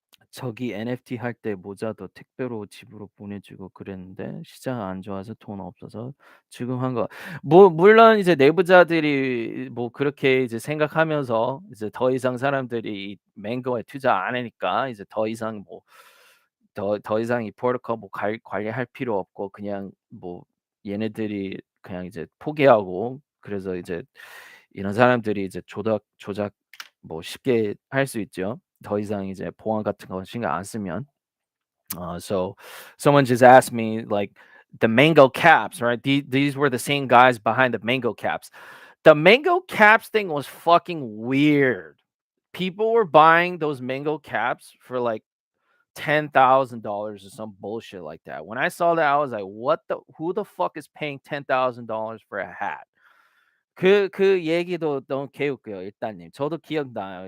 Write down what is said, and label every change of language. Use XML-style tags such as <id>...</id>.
<ko>저기 NFT 할 때 모자도 택배로 집으로 보내주고 그랬는데 시장 안 좋아서 돈 없어서 지금 한 거 뭐 물론 이제 내부자들이 뭐 그렇게 이제 생각하면서 이제 더 이상 사람들이 이 맹거에 투자 안 하니까 이제 더 이상 뭐 더 이상 이 프로토콜 뭐 관리할 필요 없고 그냥 뭐 얘네들이 그냥 이제 포기하고 그래서 이제 이런 사람들이 이제 조작 뭐 쉽게 할 수 있죠. 더 이상 이제 보안 같은 거 신경 안 쓰면.</ko> <en>So someone just asked me like the mango caps, right? These were the same guys behind the mango caps. The mango caps thing was fucking weird. People were buying those mango caps for like $10,000 or some bullshit like that. When I saw that, I was like, "What the? Who the fuck is paying $10,000 for a hat?"</en> <ko>그 얘기도 너무 개웃겨요 일단님. 저도 기억나요.</ko>